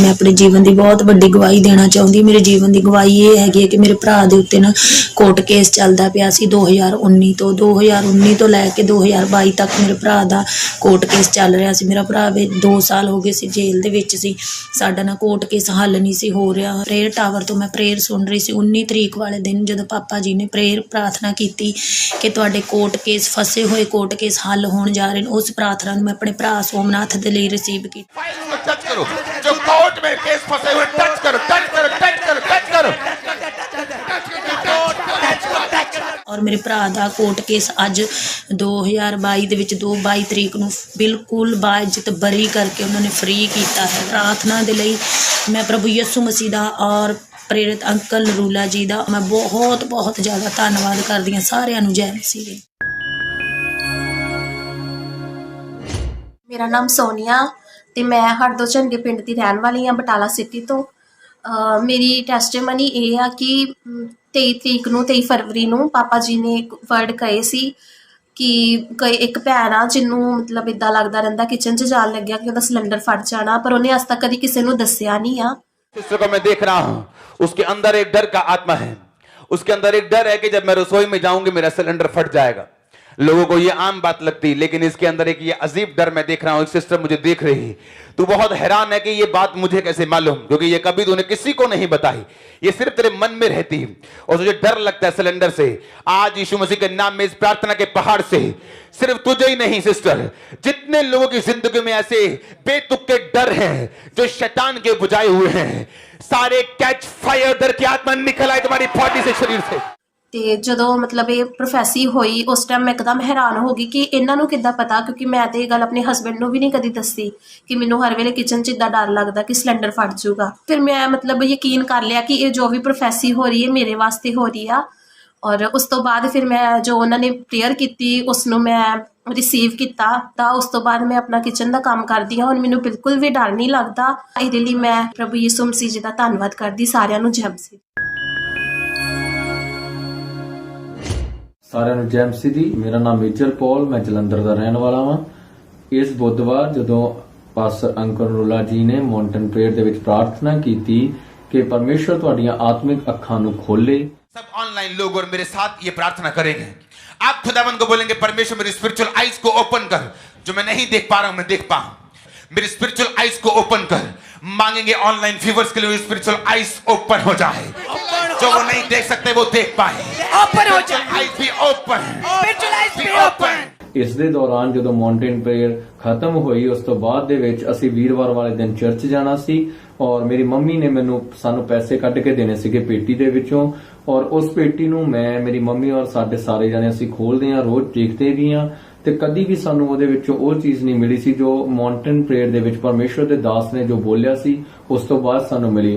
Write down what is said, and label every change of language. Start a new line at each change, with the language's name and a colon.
Punjabi: ਮੈਂ ਆਪਣੇ ਜੀਵਨ ਦੀ ਬਹੁਤ ਵੱਡੀ ਗਵਾਹੀ ਦੇਣਾ ਚਾਹੁੰਦੀ। ਮੇਰੇ ਜੀਵਨ ਦੀ ਗਵਾਹੀ ਇਹ ਹੈਗੀ ਹੈ ਕਿ ਮੇਰੇ ਭਰਾ ਦੇ ਉੱਤੇ ਨਾ ਕੋਰਟ ਕੇਸ ਚੱਲਦਾ ਪਿਆ ਸੀ 2019 ਤੋਂ ਲੈ ਕੇ 2022 ਤੱਕ ਮੇਰੇ ਭਰਾ ਦਾ ਕੋਰਟ ਕੇਸ ਚੱਲ ਰਿਹਾ ਸੀ। ਮੇਰਾ ਭਰਾ ਵੀ 2 ਸਾਲ ਹੋ ਗਏ ਸੀ ਜੇਲ੍ਹ ਦੇ ਵਿੱਚ ਸੀ। ਸਾਡਾ ਨਾ ਕੋਰਟ ਕੇਸ ਹੱਲ ਨਹੀਂ ਸੀ ਹੋ ਰਿਹਾ। ਪ੍ਰੇਅਰ ਟਾਵਰ ਤੋਂ ਮੈਂ ਪ੍ਰੇਅਰ ਸੁਣ ਰਹੀ ਸੀ 19 ਤਰੀਕ ਵਾਲੇ ਦਿਨ, ਜਦੋਂ ਪਾਪਾ ਜੀ ਨੇ ਪ੍ਰਾਰਥਨਾ ਕੀਤੀ ਕਿ ਤੁਹਾਡੇ ਕੋਰਟ ਕੇਸ ਫਸੇ ਹੋਏ ਕੋਰਟ ਕੇਸ ਹੱਲ ਹੋਣ ਜਾ ਰਹੇ ਨੇ। ਉਸ ਪ੍ਰਾਰਥਨਾ ਨੂੰ ਮੈਂ ਆਪਣੇ ਭਰਾ ਸੋਮਨਾਥ ਦੇ ਲਈ ਰਿਸੀਵ ਕੀਤੀ।
Hindi: फाइल को टच करो, जो कोर्ट में केस फंसे हुए टच करो, टच करो, टच करो, टच करो।
Punjabi: ਔਰ ਮੇਰੇ ਭਰਾ ਦਾ ਕੋਰਟ ਕੇਸ ਅੱਜ 2022 ਦੇ ਵਿੱਚ 22 ਤਰੀਕ ਨੂੰ ਬਿਲਕੁਲ ਬਾਇਜ਼ਤ ਬਰੀ ਕਰਕੇ ਉਹਨਾਂ ਨੇ ਫ੍ਰੀ ਕੀਤਾ ਹੈ। ਪ੍ਰਾਰਥਨਾ ਦੇ ਲਈ ਮੈਂ ਪ੍ਰਭੂ ਯਿਸੂ ਮਸੀਹ ਦਾ ਔਰ ਪ੍ਰੇਰਿਤ ਅੰਕਲ ਨਰੂਲਾ ਜੀ ਦਾ ਮੈਂ ਬਹੁਤ ਜ਼ਿਆਦਾ ਧੰਨਵਾਦ ਕਰਦੀ ਹਾਂ। ਸਾਰਿਆਂ ਨੂੰ ਜੈ ਮਸੀਹ ਦੀ। ਮੇਰਾ ਨਾਮ ਸੋਨੀਆ ਤੇ ਮੈਂ ਹਰਦੋ ਝੰਡੇ ਪਿੰਡ ਦੀ ਰਹਿਣ ਵਾਲੀ ਹਾਂ, ਬਟਾਲਾ ਸਿਟੀ ਤੋਂ। ਮੇਰੀ ਟੈਸਟੀਮਨੀ ਇਹ ਆ ਕਿ 23 ਫਰਵਰੀ ਨੂੰ ਪਾਪਾ ਜੀ ਨੇ ਇੱਕ ਵਰਡ ਕਹੇ ਸੀ ਕਿ ਇੱਕ ਭੈਣ ਆ ਜਿਹਨੂੰ ਮਤਲਬ ਇੱਦਾਂ ਲੱਗਦਾ ਰਹਿੰਦਾ ਕਿਚਨ 'ਚ ਜਾਣ ਲੱਗਿਆ ਕਿ ਉਹਦਾ ਸਿਲੰਡਰ ਫਟ ਜਾਣਾ, ਪਰ ਉਹਨੇ ਅੱਜ ਤੱਕ ਕਦੀ ਕਿਸੇ ਨੂੰ ਦੱਸਿਆ
Hindi: नहीं
Punjabi: ਆ।
Hindi: सिस्टर को मैं देख रहा हूं, उसके अंदर एक डर का आत्मा है। उसके अंदर एक डर है कि जब मैं रसोई में जाऊंगी मेरा सिलेंडर फट जाएगा। लोगों को ये आम बात लगती, लेकिन इसके अंदर एक ये अजीब डर मैं देख रहा हूं। एक सिस्टर मुझे देख रही, तू बहुत हैरान है कि ये बात मुझे कैसे मालूम, क्योंकि ये कभी तूने किसी को नहीं बताई, ये सिर्फ तेरे मन में रहती और तुझे डर लगता है सिलेंडर से। आज यीशु मसीह के नाम में इस प्रार्थना के पहाड़ से सिर्फ तुझे ही नहीं सिस्टर, जितने लोगों की जिंदगी में ऐसे बेतुके डर हैं जो शैतान के बुझाए हुए हैं, सारे कैच फायर। डर की आत्मा निकल आई तुम्हारी बॉडी से, शरीर से।
Punjabi: ਤੇ ਜਦੋਂ ਮਤਲਬ ਇਹ ਪ੍ਰੋਫੈਸੀ ਹੋਈ ਉਸ ਟਾਈਮ ਮੈਂ ਇੱਕਦਮ ਹੈਰਾਨ ਹੋ ਗਈ ਕਿ ਇਹਨਾਂ ਨੂੰ ਕਿੱਦਾਂ ਪਤਾ, ਕਿਉਂਕਿ ਮੈਂ ਤਾਂ ਇਹ ਗੱਲ ਆਪਣੇ ਹਸਬੈਂਡ ਨੂੰ ਵੀ ਨਹੀਂ ਕਦੀ ਦੱਸੀ ਕਿ ਮੈਨੂੰ ਹਰ ਵੇਲੇ ਕਿਚਨ 'ਚ ਇੱਦਾਂ ਡਰ ਲੱਗਦਾ ਕਿ ਸਿਲੰਡਰ ਫਟ ਜਾਊਗਾ। ਫਿਰ ਮੈਂ ਮਤਲਬ ਯਕੀਨ ਕਰ ਲਿਆ ਕਿ ਇਹ ਜੋ ਵੀ ਪ੍ਰੋਫੈਸੀ ਹੋ ਰਹੀ ਹੈ ਮੇਰੇ ਵਾਸਤੇ ਹੋ ਰਹੀ ਆ। ਔਰ ਉਸ ਤੋਂ ਬਾਅਦ ਫਿਰ ਮੈਂ ਜੋ ਉਹਨਾਂ ਨੇ ਪ੍ਰੇਅਰ ਕੀਤੀ ਉਸ ਨੂੰ ਮੈਂ ਰਿਸੀਵ ਕੀਤਾ। ਤਾਂ ਉਸ ਤੋਂ ਬਾਅਦ ਮੈਂ ਆਪਣਾ ਕਿਚਨ ਦਾ ਕੰਮ ਕਰਦੀ ਹਾਂ। ਹੁਣ ਮੈਨੂੰ ਬਿਲਕੁਲ ਵੀ ਡਰ ਨਹੀਂ ਲੱਗਦਾ। ਇਹਦੇ ਲਈ ਮੈਂ ਪ੍ਰਭੂ ਯਿਸੂ ਮਸੀਹ ਜੀ ਦਾ ਧੰਨਵਾਦ ਕਰਦੀ। ਸਾਰਿਆਂ ਨੂੰ ਜੈ ਮਸੀਹ। ਸਾਰਿਆਂ ਨੂੰ ਜੈ ਮਸੀਹ ਦੀ। ਮੇਰਾ ਨਾਮ ਮੇਜਰ ਪੌਲ, ਮੈਂ ਜਲੰਧਰ ਦਾ ਰਹਿਣ ਵਾਲਾ ਹਾਂ। ਇਸ ਬੁੱਧਵਾਰ ਜਦੋਂ ਪਾਸਟਰ ਅੰਕਲ ਨਰੂਲਾ ਜੀ ਨੇ ਮਾਊਂਟਨ ਪ੍ਰੇਅਰ ਦੇ ਵਿੱਚ ਪ੍ਰਾਰਥਨਾ ਕੀਤੀ ਕਿ ਪਰਮੇਸ਼ਵਰ ਤੁਹਾਡੀਆਂ ਆਤਮਿਕ ਅੱਖਾਂ ਨੂੰ ਖੋਲੇ।
Hindi: सब ऑनलाइन लोग और मेरे साथ ये प्रार्थना करेंगे। आप खुदावन को बोलेंगे परमेश्वर मेरी स्पिरिचुअल आइज को ओपन कर, जो मैं नहीं देख पा रहा हूं मैं देख पाऊं। मेरी स्पिरिचुअल आइज को ओपन कर। मांगेंगे ऑनलाइन व्यूअर्स के लिए स्पिरिचुअल आइज ओपन हो जाए, जो वो नहीं देख सकते वो देख पाए। ओपन हो जाए, आइज भी ओपन, स्पिरिचुअल आइज भी ओपन।
Punjabi: ਇਸ ਦੇ ਦੌਰਾਨ ਜਦੋਂ ਮਾਊਂਟੇਨ ਪ੍ਰੇਅਰ ਖਤਮ ਹੋਈ ਉਸ ਤੋਂ ਬਾਅਦ ਦੇ ਵਿੱਚ ਅਸੀਂ ਵੀਰਵਾਰ ਵਾਲੇ ਦਿਨ ਚਰਚ ਜਾਣਾ ਸੀ ਔਰ ਮੇਰੀ ਮੰਮੀ ਨੇ ਸਾਨੂੰ ਪੈਸੇ ਕੱਢ ਕੇ ਦੇਣੇ ਸੀਗੇ ਪੇਟੀ ਦੇ ਵਿੱਚੋਂ। ਔਰ ਉਸ ਪੇਟੀ ਨੂੰ ਮੈਂ, ਮੇਰੀ ਮੰਮੀ ਔਰ ਸਾਡੇ ਸਾਰੇ ਜਣੇ ਅਸੀਂ ਖੋਲਦੇ ਹਾਂ, ਰੋਜ਼ ਦੇਖਦੇ ਵੀ ਹਾਂ ਤੇ ਕਦੀ ਵੀ ਸਾਨੂੰ ਉਹਦੇ ਵਿੱਚੋਂ ਉਹ ਚੀਜ਼ ਨਹੀਂ ਮਿਲੀ ਸੀ ਜੋ ਮਾਊਂਟੇਨ ਪ੍ਰੇਅਰ ਦੇ ਵਿੱਚ ਪਰਮੇਸ਼ਵਰ ਦੇ ਦਾਸ ਨੇ ਜੋ ਬੋਲਿਆ ਸੀ ਉਸ ਤੋਂ ਬਾਅਦ ਸਾਨੂੰ ਮਿਲੀ।